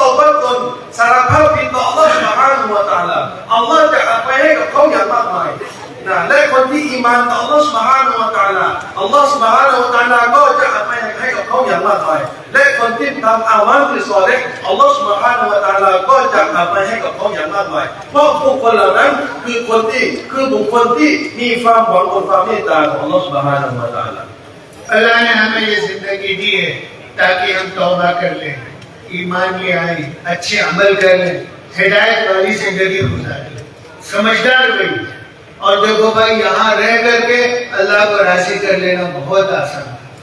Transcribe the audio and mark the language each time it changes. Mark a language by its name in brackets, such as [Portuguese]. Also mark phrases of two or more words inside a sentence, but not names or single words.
[Thai] อบัตตนสารภาพผิดต่ออัลลอฮ์ سبحانه และ تعالى อัลลอฮ์จะอภัยให้กับเขาอย่างมากมายและคนที่อีมานต่ออัลลอฮฺ سبحانه และ تعالى อัลลอฮฺ سبحانه และ تعالى ก็จะอภัยให้กับเขาอย่างมากมายและคนที่ทำอามัลที่ซอลิห์อัลลอฮฺ سبحانه และ تعالى ก็จะอภัยให้กับเขาอย่างมากมายเพราะบุคคลเหล่านั้นคือบุคคลที่มีความหวังบนความเมตตาของอัลลอฮฺ سبحانه และ تعالى [Hindi] อัลลอฮ์ ने हमें ये जिंदगी दी है ताकि हम तौबा कर लें, ईमान ले आए, अच्छे अमल कर लें, हिदायत वाली जिंदगी गुजारें, समझदार बनी। और देखो भाई यहाँ रह करके अल्लाह को राजी कर लेना बहुत आसान है।